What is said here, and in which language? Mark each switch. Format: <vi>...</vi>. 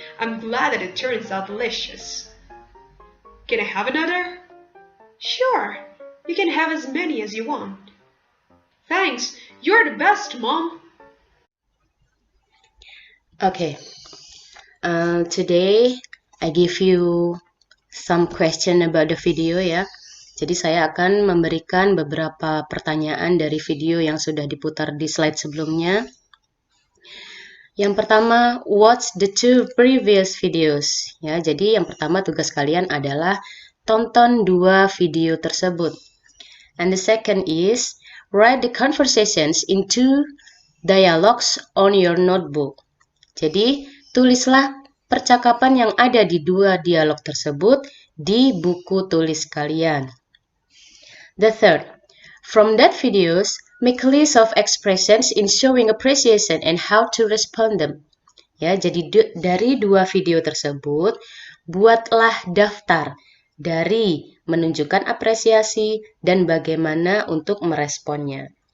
<en>I'm glad that it turns out delicious. Can I have another? Sure. You can have as many as you want. Thanks. You're the best, Mom. Okay. Today I give you some question about the video ya.</en> <id>Jadi saya akan memberikan beberapa pertanyaan dari video yang sudah diputar di slide sebelumnya. Yang pertama,</id> <en>watch the two previous videos.</en> <id>Ya, jadi yang pertama tugas kalian adalah tonton dua video tersebut.</id> <en>And the second is write the conversations into dialogues on your notebook.</en> <id>Jadi, tulislah percakapan yang ada di dua dialog tersebut di buku tulis kalian.</id> <en>The third, from that videos, make a list of expressions in showing appreciation and how to respond them.</en> <id>Ya, jadi dari dua video tersebut, buatlah daftar dari menunjukkan apresiasi dan bagaimana untuk meresponnya.</id>